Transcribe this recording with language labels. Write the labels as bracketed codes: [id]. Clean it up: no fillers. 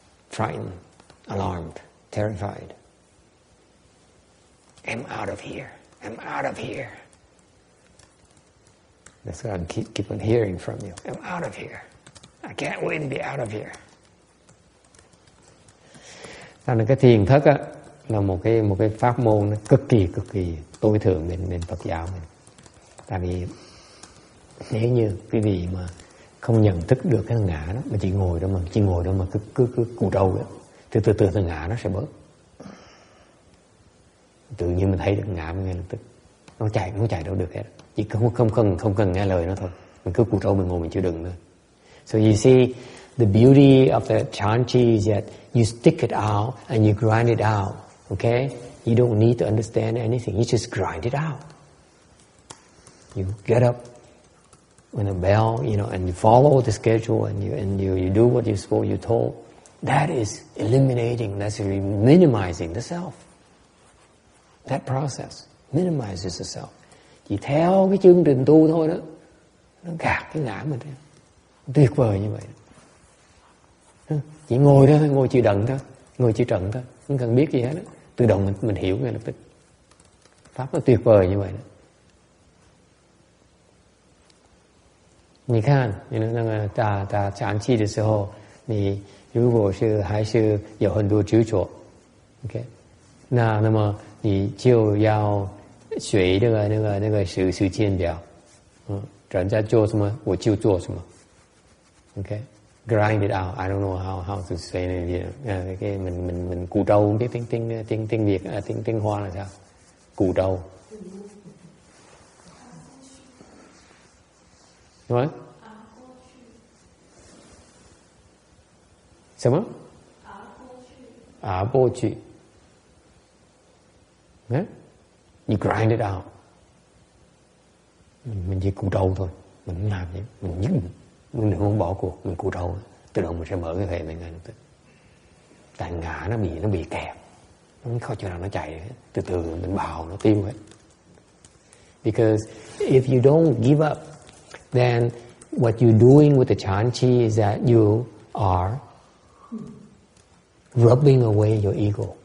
[en] Frightened, alarmed, terrified. I'm out of here. I'm out of here. That's what I keep on hearing from you. I'm out of here. I can't wait to be out of here. [vi] Nên cái thiền thất á là một cái pháp môn nó cực kỳ tối thượng bên Phật giáo mình. Tại vì nếu như quý vị mà không nhận thức được cái ngã đó, mà chỉ ngồi đó mà cứ cù trâu đó, từ từ ngã nó sẽ bớt. Tự nhiên mình thấy được ngã mình ngay lập tức. Nó chạy đâu được hết. Chỉ không cần nghe lời nó thôi. Mình cứ cù trâu mình ngồi mình chịu đựng thôi. [en] So you see, the beauty of the chanchi is that you stick it out and you grind it out. Okay? You don't need to understand anything. You just grind it out. You get up when a bell, and you follow the schedule and you do what you're told. That is eliminating, that's minimizing the self. That process minimizes the self. [vi] Chỉ theo cái chương trình tu thôi đó, nó gạt cái ngã mình. Tuyệt vời như vậy. Chỉ ngồi đó, ngồi chịu đựng thôi, ngồi chịu trận thôi, không cần biết gì hết đó. Tự động mình hiểu ngay lập tức. Pháp nó tuyệt vời như vậy đó. [zh] 你看，那个打禅气的时候，你如果是还是有很多执着 ，OK， 那么你就要学那个时间表，人家做什么我就做什么 ，OK， [en] grind it out. I don't know how to say it. [vi] Cái mình cù trâu, không biết tiếng Việt, tiếng Hoa là sao? Cù trâu. Đúng không? [zh] 什么？过去。 [en] You grind it out. [vi] Mình chỉ cù trâu thôi. Mình không làm gì. Mình không bỏ cuộc. Mình cù trâu. Tự động mình sẽ mở cái hệ mình ngay lập tức. Tại ngã nó bị kẹp. Nó không chịu nào nó chạy. Từ từ mình bào nó tiêu hết. [en] Because if you don't give up, then what you're doing with the chanchi is that you are rubbing away your ego.